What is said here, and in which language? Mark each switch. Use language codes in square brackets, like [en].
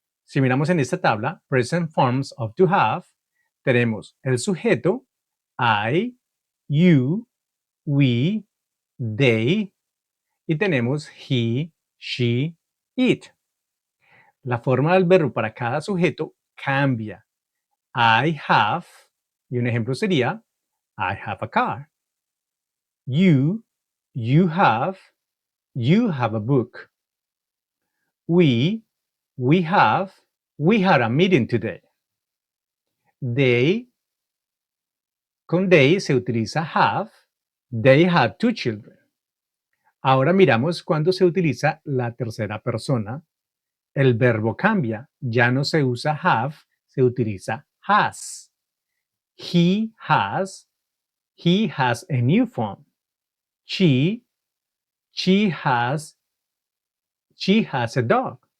[es] Si miramos en esta tabla, [en] present forms of to have, [es] tenemos el sujeto, I, you, we, they, y tenemos he, she, it. La forma del verbo para cada sujeto cambia. [en] I have, [es] y un ejemplo sería, [en] I have a car. You, you have, you have a book. We, we have, we had a meeting today. They, con they [es] se utiliza [en] have, they had two children. [es] Ahora miramos cuando se utiliza la tercera persona. El verbo cambia, ya no se usa have, se utiliza has. [en] He has a new phone. She, she has, she has a dog.